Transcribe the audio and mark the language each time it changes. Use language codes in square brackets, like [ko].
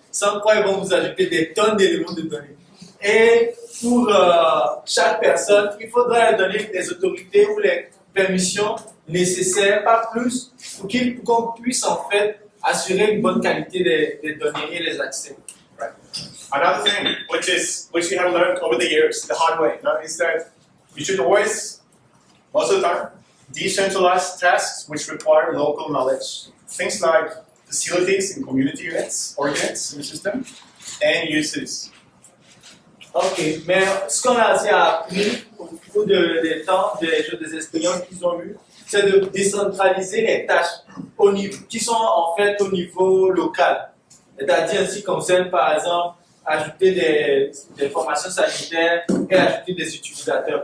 [fr] Sans quoi ils vont vous ajouter des tonnes d'éléments de données. Et pour chaque personne, il faudra leur donner des autorités ou les permissions nécessaires, pas plus, pour qu'on puisse en fait assurer une bonne qualité des données et les accès. [en] Right. Another thing, which you have learned over the years, the hard way, is that you should always, most of the time, decentralize tasks which require local knowledge. Things like facilities in community units or units in the system, and uses. [fr] Ok, mais ce qu'on a appris au cours des temps, des expériences qu'ils ont eues, c'est de décentraliser les tâches qui sont en fait au niveau local. C'est-à-dire ainsi concerne par exemple ajouter des formations sanitaires et ajouter des utilisateurs.